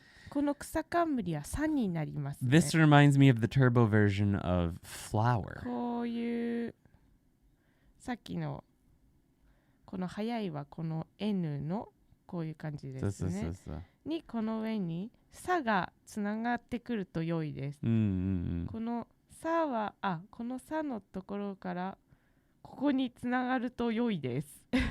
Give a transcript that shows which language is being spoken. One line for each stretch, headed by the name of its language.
Japanese: この草冠は3になりますね。
English: This reminds me of the turbo version of flower.
Japanese: こういうさっきのこの速いはこの N のこういう感じですね。にこの上にさがつながってくると良いです。このさはこのさのところからここにつながると良いです。